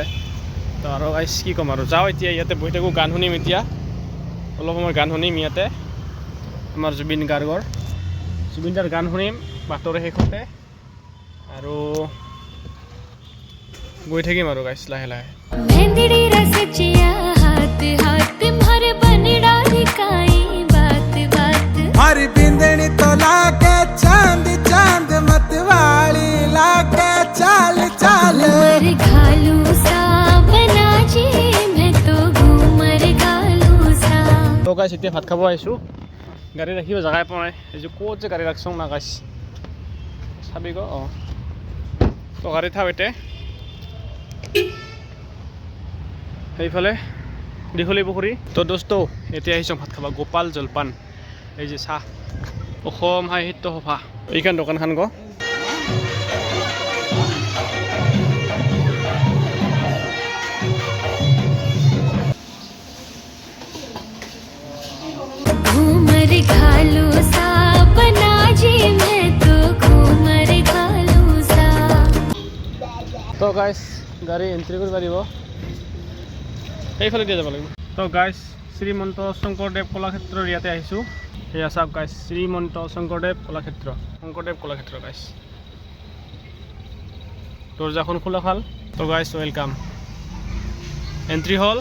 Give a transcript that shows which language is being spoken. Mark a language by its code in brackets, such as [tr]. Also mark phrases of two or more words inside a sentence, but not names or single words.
[as] তো আৰু গাইজ কি ক'ম আৰু, যাওঁ এতিয়া। ইয়াতে বহি থাকোঁ, গান শুনিম এতিয়া, অলপ সময় গান শুনিম ইয়াতে। আমাৰ জুবিন দাৰ গান শুনিম বাটৰে শেষতে, আৰু গৈ থাকিম আৰু গাইজ লাহে লাহে। [raj] मेहंदी रसचिया हाथ हाथ मारे बनड़ा दिखाई बात बात। हरी बिंदनी तो लाके चांद चांद मतवाली लाके चाल चाल। घूमर घालू सा बना जी मैं तो घूमर घालू सा। [as] তো গাইজ এতিয়া ভাত খাব আহিছোঁ। গাড়ী ৰাখিব জেগাই পোৱা নাই। এইযোৰ ক'ত যে গাড়ী ৰাখছোঁ না গাইজ, চাবি গ। তো গাড়ী থাও এতিয়া সেইফালে দীঘলী পুখুৰী। তো দোস্ত এতিয়া আহিছোঁ ভাত খাব। গোপাল জলপান, এই যে চাহ, অসম সাহিত্য সভা, এইখন দোকানখন গ। [raj] घूमर घालू सा बना जी मैं तो घूमर घालू सा। [as] তো গাইজ গাড়ী এণ্ট্ৰি কৰিব পাৰিব, সেইফালে দিয়ে যাব লাগিব। তো গাইজ শ্ৰীমন্ত শংকৰদেৱ কলাক্ষেত্ৰৰ ইয়াতে আহিছোঁ। সেয়া চাওক গাইজ, শ্ৰীমন্ত শংকৰদেৱ কলাক্ষেত্ৰ গাইজ। দৰ্জাখন খোলা খাল। তো গাইজ ৱেলকাম, এণ্ট্ৰি হ'ল।